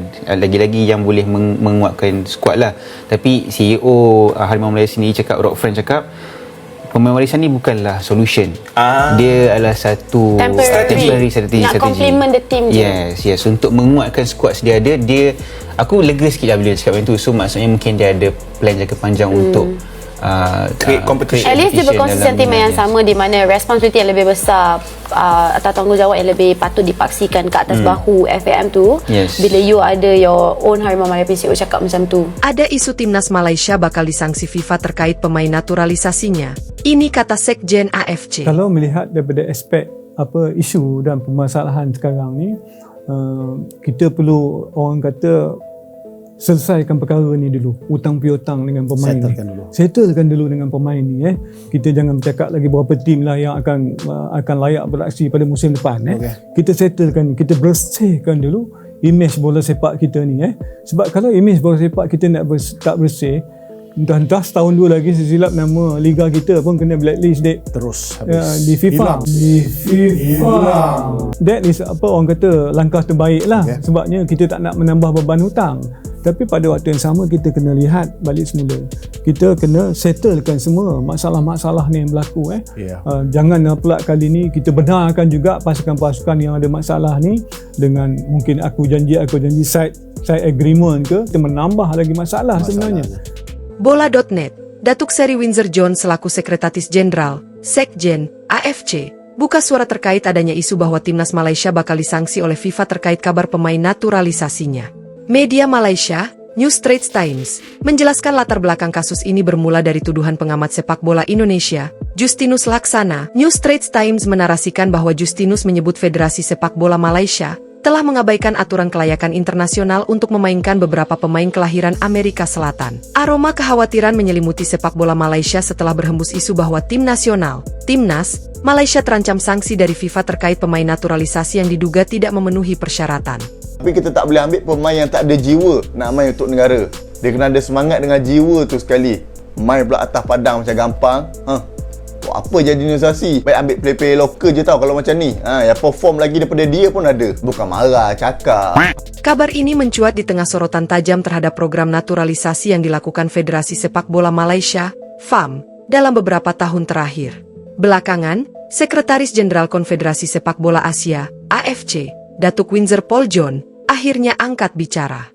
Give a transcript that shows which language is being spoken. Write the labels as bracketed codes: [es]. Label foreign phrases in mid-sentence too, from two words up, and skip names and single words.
[ms] Lagi-lagi yang boleh menguatkan skuad lah. Tapi CEO Harimau Malaysia sendiri cakap, Rock Friend cakap, pemain warisan ni bukanlah solution. Dia adalah satu temporary strategi. [en] Nak complement the team je. Yes. [ms] Untuk menguatkan skuad sedia ada, aku lega sikit lah bila dia cakap macam tu. So maksudnya mungkin dia ada plan jangka panjang untuk create competition. [en] At least [ms] dia berkonsisten tim yang sama, di mana responsibility yang lebih besar atau tanggungjawab yang lebih patut dipaksikan ke atas bahu FAM tu. Bila you ada [en] your own [ms] Harimau Malaysia PCO cakap macam tu. [id] Ada isu timnas Malaysia bakal disangsi FIFA terkait pemain naturalisasinya. Ini kata Sekjen AFC. [ms] Kalau melihat daripada aspek isu dan permasalahan sekarang ni, kita perlu orang kata selesaikan perkara ni dulu, hutang piutang dengan pemain settlekan dulu dengan pemain ni. Kita jangan bercakap lagi berapa tim lah yang akan layak beraksi pada musim depan. Kita settlekan, kita bersihkan dulu imej bola sepak kita ni. Sebab kalau imej bola sepak kita tak bersih, entah setahun dua lagi sesilap nama liga kita pun kena blacklist terus habis di FIFA. [en] That is [ms] orang kata langkah terbaik lah. Sebabnya kita tak nak menambah beban hutang. Tapi pada waktu yang sama kita kena lihat balik semula. Kita kena settlekan semua masalah-masalah ni yang berlaku. Jangan pula kali ni kita benarkan juga pasukan-pasukan yang ada masalah ni dengan mungkin aku janji [en] side agreement [ms] ke, kita menambah lagi masalah sebenarnya. [id] Bola.net, Datuk Seri Windsor John selaku Sekretaris Jenderal, Sekjen, AFC, buka suara terkait adanya isu bahwa timnas Malaysia bakal disangsi oleh FIFA terkait kabar pemain naturalisasinya. Media Malaysia, New Straits Times, menjelaskan latar belakang kasus ini bermula dari tuduhan pengamat sepak bola Indonesia, Justinus Laksana. New Straits Times menarasikan bahwa Justinus menyebut Federasi Sepak Bola Malaysia telah mengabaikan aturan kelayakan internasional untuk memainkan beberapa pemain kelahiran Amerika Selatan. Aroma kekhawatiran menyelimuti sepak bola Malaysia setelah berhembus isu bahwa tim nasional, Timnas, Malaysia terancam sanksi dari FIFA terkait pemain naturalisasi yang diduga tidak memenuhi persyaratan. [ms] Tapi kita tak boleh ambil pemain yang tak ada jiwa nak main untuk negara. Dia kena ada semangat dengan jiwa tu sekali. Main pula atas padang macam gampang. Apa jadi naturalisasi? Baik ambil player-player lokal je tau kalau macam ni. Yang perform lagi daripada dia pun ada. Bukan marah, cakap. [id] Kabar ini mencuat di tengah sorotan tajam terhadap program naturalisasi yang dilakukan Federasi Sepak Bola Malaysia, FAM, dalam beberapa tahun terakhir. Belakangan, Sekretaris Jenderal Konfederasi Sepak Bola Asia, AFC, Datuk Windsor Paul John, akhirnya angkat bicara.